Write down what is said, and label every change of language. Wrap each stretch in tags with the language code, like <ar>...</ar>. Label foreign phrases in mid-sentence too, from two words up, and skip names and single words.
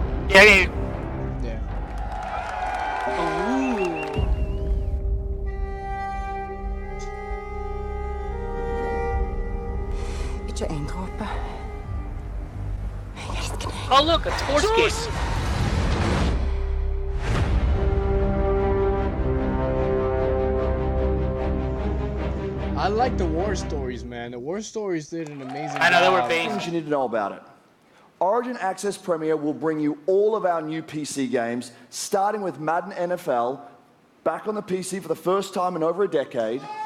<en>Yeah, yeah. Yeah.</en> <no>Ikke en dråpe. Jeg elsker deg.</no> <en>Oh, look, a sports game. I like the war stories, man. The war stories did an amazing job. I know, they were big. Things you need to know about it. Origin Access Premier will bring you all of our new PC games, starting with Madden NFL, back on the PC for the first time in over a decade.</en>